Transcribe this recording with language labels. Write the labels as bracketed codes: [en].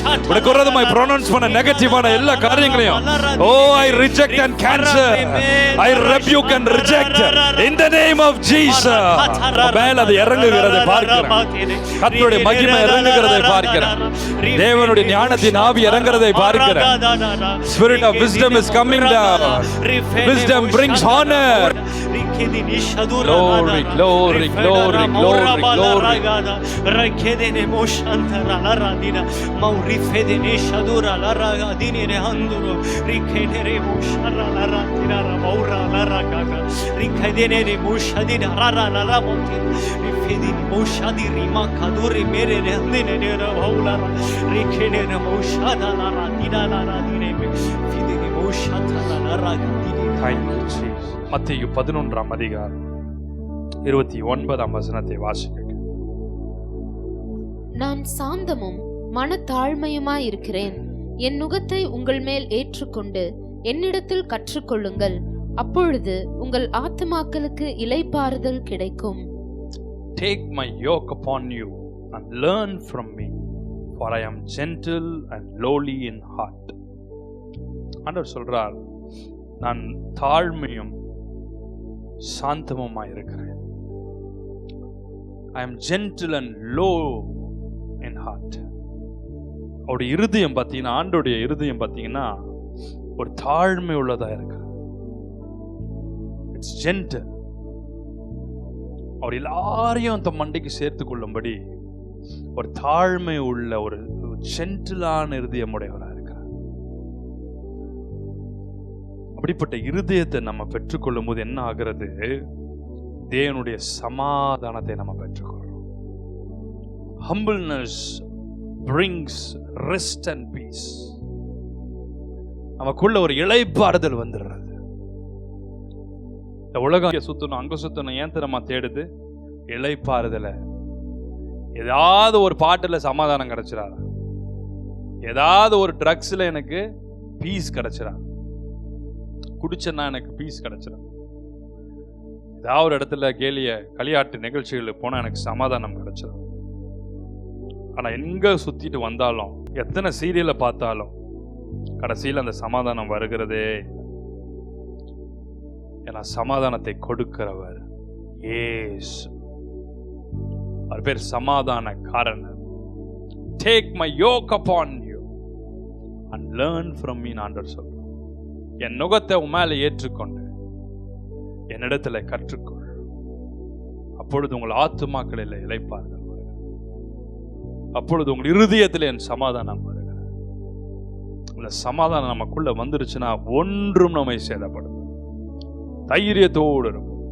[ta] உனக்கு விரோதமாய் ப்ரொனவுன்ஸ் பண்ண நெகட்டிவான எல்லா காரியங்களையும் [en] Oh I reject and cancel, I rebuke and reject in the name of Jesus. [ta] மேல அது இறங்குகிறதை பார்க்கிறேன். கர்த்தருடைய மகிமை இறங்குகிறதை பார்க்கிறேன். தேவனுடைய ஞானத்தின் ஆவி இறங்குகிறதை பார்க்கிறேன். [en] Spirit of wisdom is coming down. Wisdom brings honor. Glory, glory, glory, glory, glory. Rakedene moshantara la radina maurifedene shadura la ragadine ne handuro rikedere moshara la radina maura la ragaga rikedene ne moshadina rara la la monti rifedine moshadi rima kadure mere ne handine ne maula rikedene moshada la radina la radine fidine moshata la ragadine. Thank you Jesus. [ta] மத்தேயு 11ஆம் அதிகாரம் 29ஆம் வசனத்தை வாசிக்க. நான் சாந்தமும் மனத்தாழ்மையுமாயிருக்கிறேன். என் நுகத்தை உங்கள் மேல் ஏற்றுக்கொண்டு என்னிடத்தில் கற்றுக்கொள்ளுங்கள். அப்பொழுது உங்கள் ஆத்துமாக்களுக்கு இளைப்பாறுதல் கிடைக்கும். [en] Take my yoke upon you and learn from me, for I am gentle and lowly in heart. [ta] ஆண்டவர் சொல்றார், நான் தாழ்மையும் சாந்தமுமாய் இருக்கிறேன். [en] I am gentle and low in heart. [ta] அவருடைய இருதயம் பார்த்தீங்கன்னா, ஆண்டோடைய இருதயம் பார்த்தீங்கன்னா ஒரு தாழ்மை உள்ளதா இருக்கு. [en] It's gentle. [ta] அவர் எல்லாரையும் அந்த மண்டைக்கு சேர்த்து கொள்ளும்படி ஒரு தாழ்மை உள்ள ஒரு ஜென்டிலான இருதயம் உடையவராக இருக்கிறார். அப்படிப்பட்ட இருதயத்தை நம்ம பெற்றுக்கொள்ளும் போது என்ன ஆகிறது? தேவனுடைய சமாதானத்தை நம்ம பெற்றுக்கொள்றோம். [en] Humbleness brings rest and peace. [ta] நமக்குள்ள ஒரு இளைப்பாறுதல் வந்துடுறது. இந்த உலகம் சுத்தணும், அங்க சுத்தணும், ஏன் தெரியுமா தேடுது? இளைப்பாறுதல ஏதாவது ஒரு பாட்டுல சமாதானம் கிடைச்சிடாது, ஏதாவது ஒரு ட்ரக்ஸ்ல எனக்கு பீஸ் கிடைச்சிடாது, குடிச்சேன்னா எனக்கு பீஸ் கிடைச்சிடாது, ஏதாவது ஒரு இடத்துல களியாட்டு நிகழ்ச்சிகளுக்கு போனா எனக்கு சமாதானம் கிடைச்சிடும். ஆனா எங்க சுத்திட்டு வந்தாலும், எத்தனை சீரியலை பார்த்தாலும் கடைசியில் அந்த சமாதானம் வருகிறதே. ஏன்னா சமாதானத்தை கொடுக்கிறவர் இயேசு. அவர் பேர் சமாதான காரணர். [en] Take my yoke upon you and learn from me. [ta] ஆண்டவர் சொல்றார், என் நுகத்தை உன் மேல ஏற்றுக்கொண்டு என்னிடத்துல கற்றுக்கொள், அப்பொழுது உங்கள் ஆத்துமாக்களில் இளைப்பாறுதல் வருகிறது, அப்பொழுது உங்கள் இருதயத்தில் என் சமாதானம் வருகிறது. இந்த சமாதானம் நமக்குள்ள வந்துருச்சுன்னா ஒன்றும் நம்மை சேதப்படும். தைரியத்தோடு இருக்கும்.